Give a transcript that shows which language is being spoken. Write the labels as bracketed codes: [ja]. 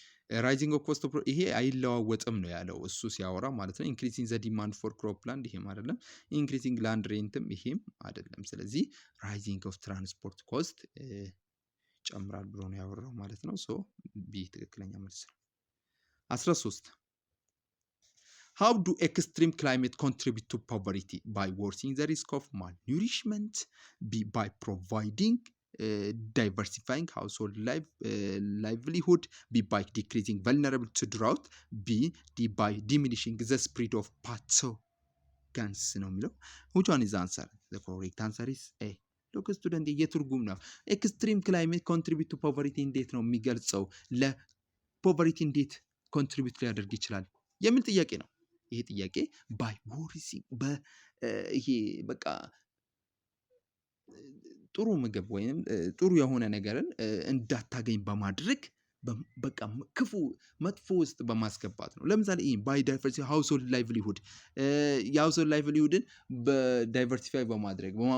[am] ራይዚንግ ኦፍ ኮስት ይሄ አይለዋወጥም ነው ያለው እሱ ሲያወራ ማለት ነው። ኢንክሪዚንግ ዘ ዲማንድ ፎር ክሮፕ ላንድ ይሄም አይደለም። ኢንክሪዚንግ ላንድ ሬንትም ይሄም አይደለም። ስለዚህ ራይዚንግ ኦፍ ትራንስፖርት ኮስት ጨምራል ብሎ ነው ያወራው ማለት ነው። ሶ ቢ ትክክለኛ መልስ ነው። [en] 13 How do extreme climate contribute to poverty? By worsening the risk of malnourishment, B by providing diversifying household livelihood, B by decreasing vulnerable to drought, D by diminishing the spread of pathogens [am] ነው የሚለው። [en] Which one is the answer? The correct answer is A. ሎክ ስቱደንት [am] የትርጉም ነው። [en] ኤክስትሪም ክላይሜት ኮንትሪቢዩት ቱ ፖቨርቲ [am] እንዴት ነው የሚገልጸው? ለፖቨርቲ እንዴት ኮንትሪቢዩት ሊያደርግ ይችላል የሚል ጥያቄ ነው። ይሄ ጥያቄ ባይ ወርሲንግ ይሄ በቃ ጥሩ ምግብ ወይም ጥሩ የሆነ ነገርን እንዳታገኝ በማድረግ በቃ ክፉ መጥፎ ውስጥ በማስገባት ነው። ለምሳሌ ይሄ ባይ ዳይቨርሲፋይ ሃውስሆልድ ላይቭሊሁድ የሃውስሆልድ ላይቭሊሁድን በዳይቨርሲፋይ በማድረግ